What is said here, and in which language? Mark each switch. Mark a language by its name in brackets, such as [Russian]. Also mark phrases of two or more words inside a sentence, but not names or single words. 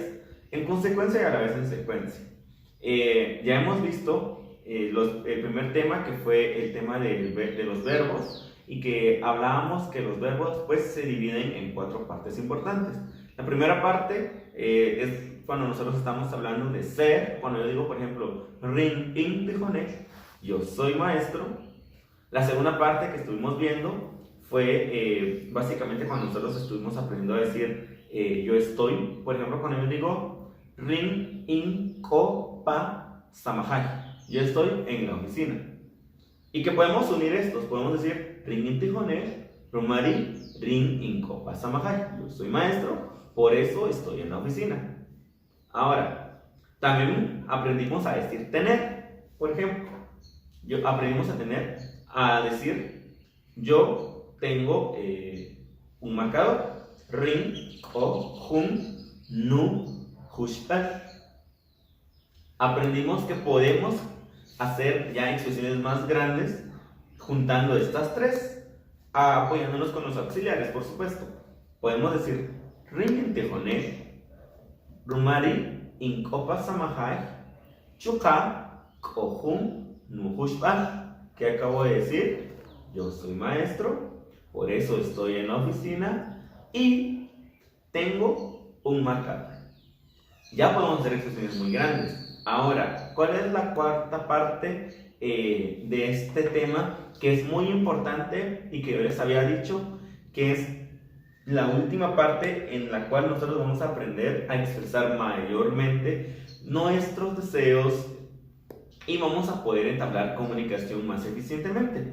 [Spanish] En consecuencia y a la vez en secuencia. Ya hemos visto el primer tema, que fue el tema de los verbos, y que hablábamos que los verbos pues se dividen en 4 partes importantes. La primera parte es cuando nosotros estamos hablando de ser. Cuando yo digo, por ejemplo, [Central Mazahua] rin in tijone, [Spanish] yo soy maestro. La segunda parte que estuvimos viendo fue básicamente cuando nosotros estuvimos aprendiendo a decir yo estoy. Por ejemplo, cuando yo digo [Central Mazahua] rin in ko pa samahai, [Spanish] yo estoy en la oficina. Y que podemos unir estos, podemos decir [Central Mazahua] rin in tijone, rumari rin in ko pa samahai, [Spanish] yo soy maestro, por eso estoy en la oficina. Ahora, también aprendimos a decir tener. Por ejemplo, aprendimos a decir yo tengo un marcador. [Central Mazahua] Rin o hun nu hushtal. [Spanish] Aprendimos que podemos hacer ya expresiones más grandes juntando estas tres, apoyándonos con los auxiliares, por supuesto. Podemos decir [Central Mazahua] rin in tejone, rumari in kopa samahai, chuka kohun nuhushbal. [Spanish] ¿Qué acabo de decir? Yo soy maestro, por eso estoy en la oficina y tengo un marcador. Ya podemos hacer expresiones muy grandes. Ahora, ¿cuál es la cuarta parte de este tema que es muy importante y que yo les había dicho que es la última parte en la cual nosotros vamos a aprender a expresar mayormente nuestros deseos y vamos a poder entablar comunicación más eficientemente?